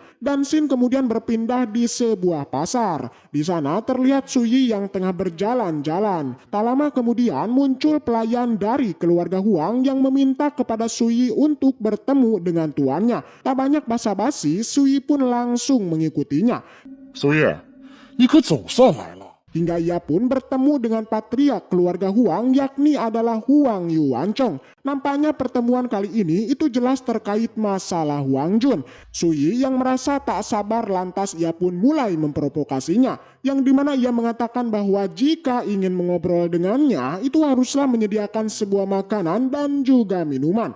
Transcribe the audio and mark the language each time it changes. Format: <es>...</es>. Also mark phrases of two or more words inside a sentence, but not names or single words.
<id>Dan Xin kemudian berpindah di sebuah pasar. Di sana terlihat Sui yang tengah berjalan-jalan. Tak lama kemudian muncul pelayan dari keluarga Huang yang meminta kepada Sui untuk bertemu dengan tuannya. Tak banyak basa-basi, Sui pun langsung mengikutinya.</id> <zh>苏叶，你可总算来了。</zh> <id>Hingga ia pun bertemu dengan patriark keluarga Huang, yakni adalah Huang Yuancong. Nampaknya pertemuan kali ini itu jelas terkait masalah Huang Jun. Sui yang merasa tak sabar lantas ia pun mulai memprovokasinya, yang dimana ia mengatakan bahwa jika ingin mengobrol dengannya itu haruslah menyediakan sebuah makanan dan juga minuman.</id>